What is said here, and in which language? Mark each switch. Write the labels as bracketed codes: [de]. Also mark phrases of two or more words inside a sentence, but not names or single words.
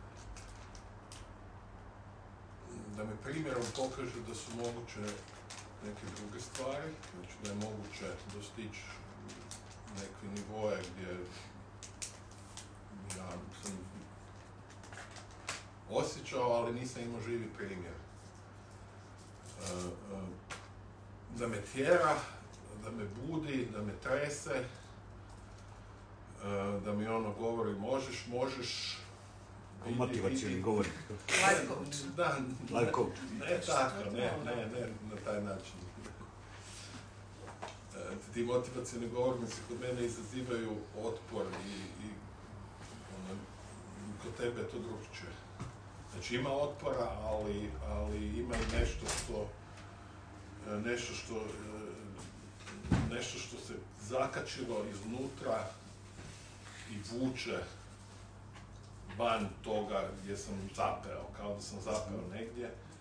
[bs] da mi primjerom pokaže da su moguće neke druge stvari, znači da je moguće dostići neke nivoje gdje ja sam osjećao, ali nisam imao živi primjer. Da me tjera, da me budi, da me trese, da mi ono govori možeš, Motivacijni govor. [en] Life coach. [bs] Da, [en] Life coach. [bs] ne tako, ne na taj način. Ti motivacijni govornici kod mene izazivaju otpor i kod tebe je to drugčije. Znači ima otpora, ali ima i nešto što se zakačilo iznutra i vuče van toga gdje sam zapeo, kao da sam zapeo negdje.